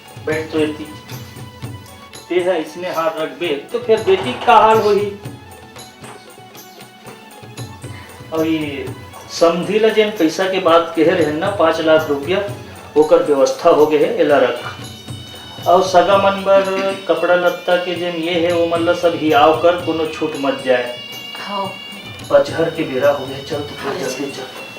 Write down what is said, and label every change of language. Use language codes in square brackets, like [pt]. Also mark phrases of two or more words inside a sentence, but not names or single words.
[hne] बैठ तो एती ते है इसने हाथ रख बे तो फिर बेटी का हाल होही। और ये समझी ला जेन पैसा के बात कहे रहे ना 5 लाख रुपया ओकर व्यवस्था हो गए है एला रख। और सगा मन बर कपड़ा लत्ता के जेन ये है वो मतलब सब हियाव कर कोनो छूट मत जाए। हाँ पचहर के बेरा हो गया चल तू जल्दी चल।